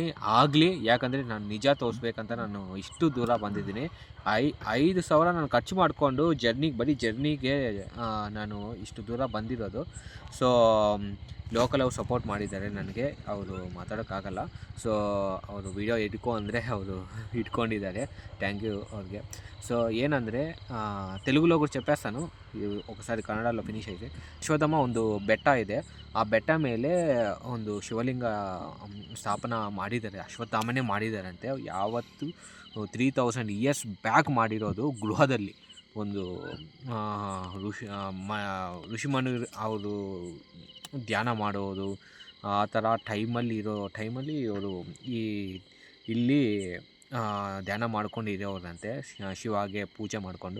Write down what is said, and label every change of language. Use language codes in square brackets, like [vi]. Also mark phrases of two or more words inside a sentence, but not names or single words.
[kn] ಆಗಲಿ, ಯಾಕಂದರೆ ನಾನು ನಿಜ ತೋರಿಸ್ಬೇಕಂತ ನಾನು ಇಷ್ಟು ದೂರ ಬಂದಿದ್ದೀನಿ. 5,000 ನಾನು ಖರ್ಚು ಮಾಡಿಕೊಂಡು ಬರೀ ಜರ್ನಿಗೆ ನಾನು ಇಷ್ಟು ದೂರ ಬಂದಿರೋದು. ಸೊ ಲೋಕಲ್ ಅವ್ರು ಸಪೋರ್ಟ್ ಮಾಡಿದ್ದಾರೆ ನನಗೆ, ಅವರು ಮಾತಾಡೋಕ್ಕಾಗಲ್ಲ. ಸೊ ಅವರು ವಿಡಿಯೋ ಅಂದರೆ ಅವರು ఇట్టుಕೊಂಡಿದ್ದಾರೆ. [en] thank you ಅವ್ರಿಗೆ. [te] సో ಏನಂದರೆ తెలుగులో కూడా చెప్పేస్తాను, ఒకసారి కన్నడలో ఫినిష్ అయితే. [kn] యశోదಮ್ಮ ಒಂದು ಬೆಟ್ಟ ಇದೆ, ಆ ಬೆಟ್ಟ ಮೇಲೆ ಒಂದು ಶಿವಲಿಂಗ ಸ್ಥಾಪನ ಮಾಡಿದ್ದಾರೆ. ಅಶ್ವತ್ಥಾಮನೇ ಮಾಡಿದ್ದಾರಂತೆ. ಯಾವತ್ತು 3000 [en] years back [kn] ಮಾಡಿರೋದು ಗೃಹದಲ್ಲಿ. ಒಂದು ಋಷಿಮುನಿ ಅವರು ಧ್ಯಾನ ಮಾಡೋದು, ಆ ಥರ ಟೈಮಲ್ಲಿ ಇವರು ಇಲ್ಲಿ ಧ್ಯಾನ ಮಾಡ್ಕೊಂಡು ಇರೋರಂತೆ, ಶಿವಾಗೆ ಪೂಜೆ ಮಾಡಿಕೊಂಡು.